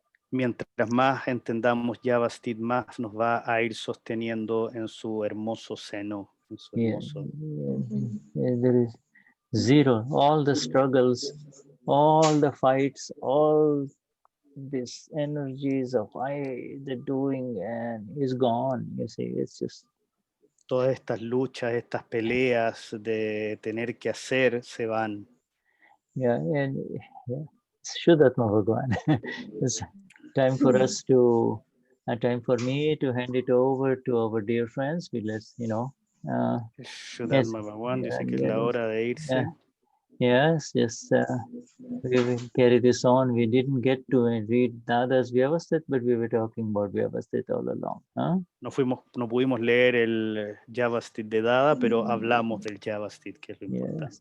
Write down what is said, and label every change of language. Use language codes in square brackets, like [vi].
[es] Mientras más entendamos Yavastit, más nos va a ir sosteniendo en su hermoso seno. En su hermoso... [en] There is zero, all the struggles, all the fights, all these energies of the doing and is gone, you see, it's just... [es] Todas estas luchas, estas peleas de tener que hacer se van. [en] Yeah, and Shuddhatma Bhagwan. It's time for us to, time for me to hand it over to our dear friends. Let's, [es] Shuddhatma Bhagwan dice que es la hora de irse. [en] Yes, we will carry this on. We didn't get to read Dada's Vyavasthit, but we were talking about Vyavasthit all along. Huh? [es] No pudimos leer el Yavastit de Dada, pero hablamos del Yavastit, que es lo importante.